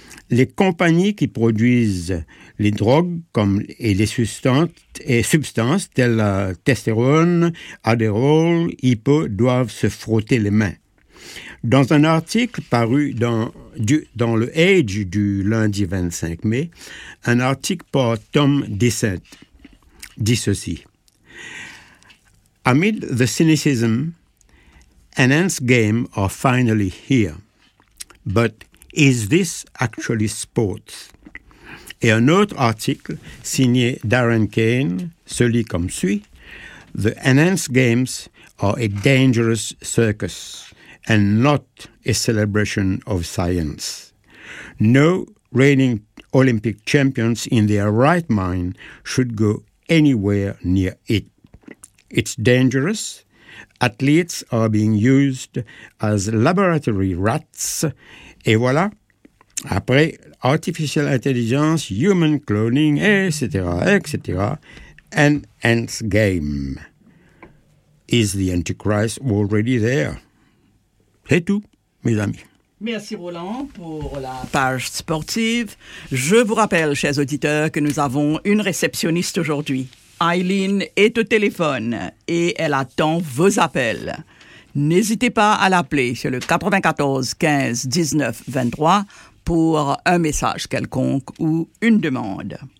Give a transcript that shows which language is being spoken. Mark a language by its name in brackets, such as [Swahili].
[French] Les compagnies qui produisent les drogues comme, et les substances telles la testostérone, Adderall, Hippo doivent se frotter les mains. Dans un article paru dans le Age du lundi 25 mai, un article par Tom Dissent dit ceci. [English] Amid the cynicism, Enhanced games are finally here. But is this actually sports? [French] Et un autre article signé Darren Kane se lit comme suit. [English] The Enhanced Games are a dangerous circus and not a celebration of science. No reigning Olympic champions in their right mind should go anywhere near it. It's dangerous. Athletes are being used as laboratory rats. [French] Et voilà, après [English] artificial intelligence, human cloning, [French] etc., etc., Enhanced Games. [English] Is the Antichrist already there? [French] C'est tout, mes amis. Merci, Roland, pour la page sportive. Je vous rappelle, chers auditeurs, que nous avons une réceptionniste aujourd'hui. Eileen est au téléphone et elle attend vos appels. N'hésitez pas à l'appeler sur le 94 15 19 23 pour un message quelconque ou une demande.